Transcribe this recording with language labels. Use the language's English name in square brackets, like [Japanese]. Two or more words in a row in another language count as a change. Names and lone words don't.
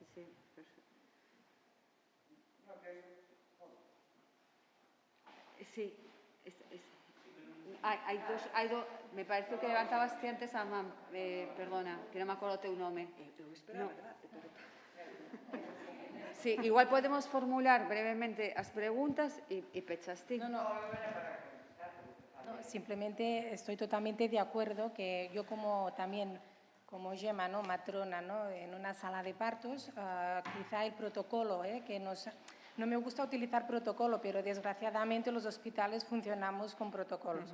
[Galician] Sí, hai dos, me parece que levantabas antes a man, perdona, que non me acordo o teu nome. Eu esperaba, verdad? Sí, igual podemos formular brevemente as preguntas e pechas ti. [Spanish] No, simplemente estoy totalmente de acuerdo que yo como Gemma, ¿no? Matrona, ¿no? En una sala de partos, quizá el protocolo, no me gusta utilizar protocolo, pero desgraciadamente los hospitales funcionamos con protocolos.